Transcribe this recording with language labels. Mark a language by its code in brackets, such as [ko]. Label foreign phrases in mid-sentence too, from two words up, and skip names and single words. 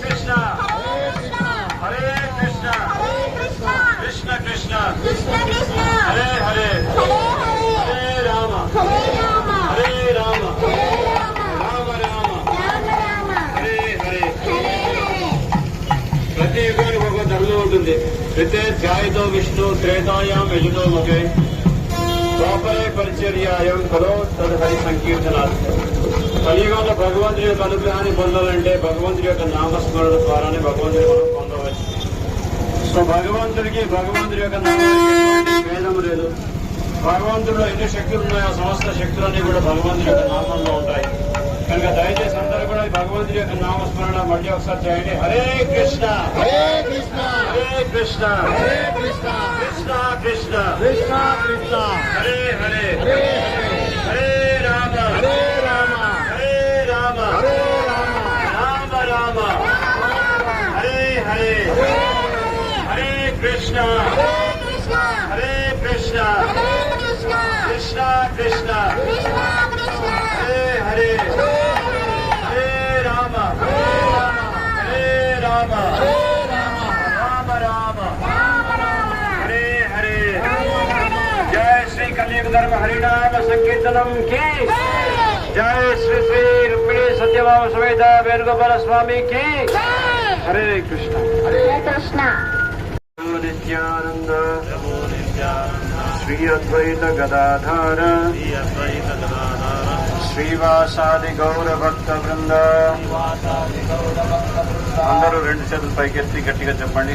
[sa] हरे कृष्णा कृष्ण कृष्ण हरे हरे हरे राम हरे राम राम राम हरे हरे [te] ప్రతి యుగానికి ఒక ధర్మం ఉంటుంది. [sa] ప్రత్యేధ్యాయతో విష్ణు త్రేతాయాం యజుతో మగే ద్వాపరే పరిచర్యాయం కలో తదహరి సంకీర్తనాలు. [te] కలియుగంలో భగవంతుడి యొక్క అనుగ్రహాన్ని పొందాలంటే భగవంతుడి యొక్క నామస్మరణ ద్వారానే భగవంతుడి మనం పొందవచ్చు. సో భగవంతుడి యొక్క నామానికి భేదం లేదు. భగవంతుడిలో ఎన్ని శక్తులు ఉన్నాయో సమస్త శక్తులన్నీ కూడా భగవంతుడి యొక్క నామంలో ఉంటాయి. కనుక దయచేసి అందరూ కూడా భగవంతుడి యొక్క నామస్మరణ మళ్ళీ ఒకసారి చేయండి. [sa] హరే కృష్ణ హరే కృష్ణ హరే కృష్ణ హరే కృష్ణ కృష్ణ కృష్ణ కృష్ణ కృష్ణ హరే హరే హరే హరే రామ హరే రామ హరే రామ హరే రామ రామ రామ హరే హరే హరే కృష్ణ హరే కృష్ణ కృష్ణ కృష్ణ హరే హరే హరే రామ హరే రామ రామ రామ హరే హరే. [te] జయ శ్రీ కలియుగ ధర్మ హరినామ సంకీర్తనం [hi] की जय. श्री श्री रुक्मिणी सत्यभामा समेत वेणुगोपाल स्वामी की. [sa] हरे कृष्ण हरे कृष्ण. नित्यानंद श्री अद्वैत गदाधर श्रीवासादि गौर भक्त वृंद. [te] అందరూ రెండు చేతులు పైకెత్తి గట్టిగా చెప్పండి.